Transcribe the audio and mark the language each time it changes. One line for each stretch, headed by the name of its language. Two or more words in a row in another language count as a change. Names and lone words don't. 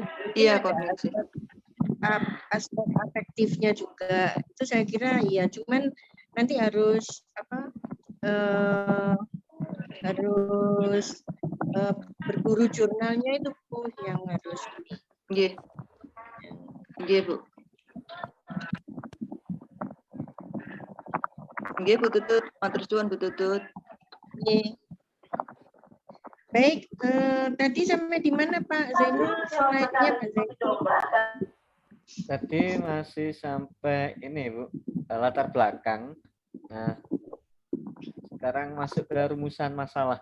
Indonesian: Iya, kognisi. Aspek afektifnya juga itu saya kira ya, cuman nanti harus apa? Harus berburu jurnalnya itu Bu yang harus ini.
Javanese: Nggih Bu. Nggih Bu Tutut, matur suwun Bu Tutut. Nggih.
Indonesian: Baik, tadi sampai di mana Pak Zainul slide-nya Pak Zainul? Tadi masih sampai ini Bu, latar belakang. Nah, sekarang masuk ke rumusan masalah.